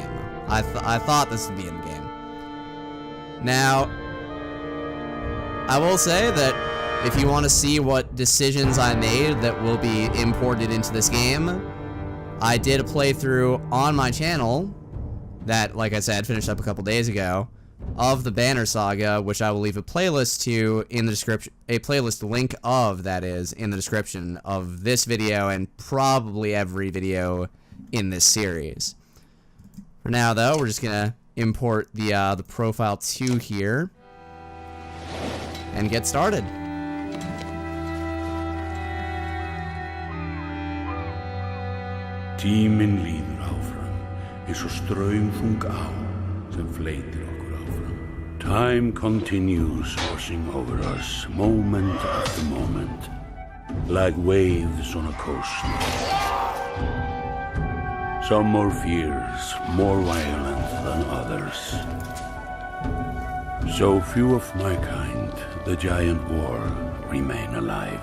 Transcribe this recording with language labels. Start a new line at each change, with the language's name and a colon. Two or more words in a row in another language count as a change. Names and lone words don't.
English: I thought this would be in game. Now, I will say that if you want to see what decisions I made that will be imported into this game, I did a playthrough on my channel that, like I said, finished up a couple days ago of the Banner Saga, which I will leave a playlist to in the description, a playlist link of, that is, in the description of this video and probably every video in this series. For now, though, we're just gonna import the profile 2 here and get started.
Icelandic: Tíminn líður áfram, eins og straumþung á sem fleytir okkur áfram.
English: Time continues washing over us, moment after moment, like waves on a coast. Some more fierce, more violent than others. So few of my kind, the giant war, remain alive.